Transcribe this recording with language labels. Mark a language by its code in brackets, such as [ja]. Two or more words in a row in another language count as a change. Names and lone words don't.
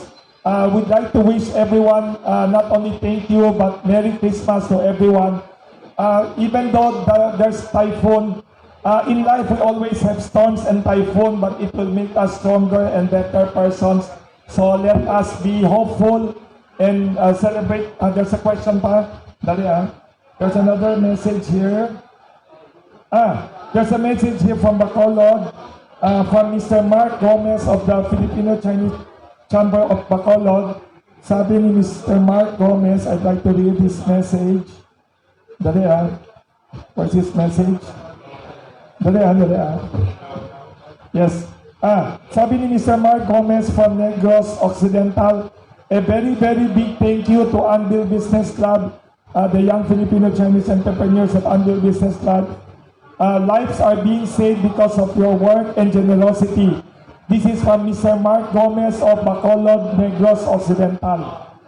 [en] We'd like to wish everyone not only thank you, but Merry Christmas to everyone. Even though there's typhoon, in life we always have storms and typhoon, but it will make us stronger and better persons. So let us be hopeful and celebrate. There's a question pa? Dali There's another message here. There's a message here from Bacolod, from Mr. Mark Gomez of the Filipino Chinese Chamber of Bacolod. [tl] Sabi ni Mr. Mark Gomez, [en] I'd like to read this message. Dali What's his message? Dali Yes. [tl] Sabi ni Mr. [en] Mark Gomez from Negros Occidental, a very, very big thank you to ANVIL Business Club, the young Filipino Chinese entrepreneurs of ANVIL Business Club. Lives are being saved because of your work and generosity. This is from Mr. Mark Gomez of Bacolod, Negros Occidental.